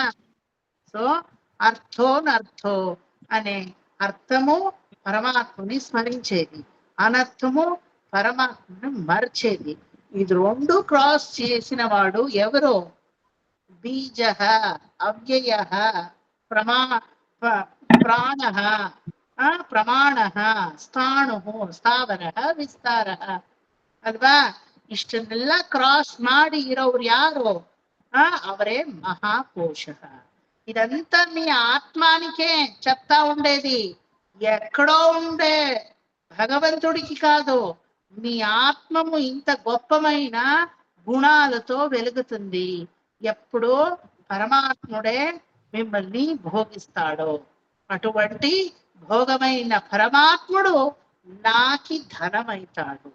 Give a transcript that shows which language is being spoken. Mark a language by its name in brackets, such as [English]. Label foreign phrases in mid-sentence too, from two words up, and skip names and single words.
[Telugu] సో అర్థోనర్థో అనే అర్థము పరమాత్మని స్మరించేది, అనర్థము పరమాత్మను మర్చేది. ఇది రెండు క్రాస్ చేసిన వాడు ఎవరో? బీజ, అవ్యయ, ప్రాణ, [Kannada] ಪ್ರಮಾಣ, ಸ್ಥಾಣು, ಸ್ಥಾವರ, ವಿಸ್ತಾರ ಅಲ್ವಾ? ಇಷ್ಟನ್ನೆಲ್ಲ ಕ್ರಾಸ್ ಮಾಡಿ ಇರೋರು ಯಾರು? ಅವರೇ మహాకోశ. [Telugu] ఇదంతా మీ ఆత్మానికే చెప్తా ఉండేది, ఎక్కడో ఉండే భగవంతుడికి కాదు. మీ ఆత్మము ఇంత గొప్పమైన గుణాలతో వెలుగుతుంది. ఎప్పుడు పరమాత్ముడే మిమ్మల్ని భోగిస్తాడో అటువంటి భోగమైన పరమాత్ముడు నాకి ధనమైతాడు.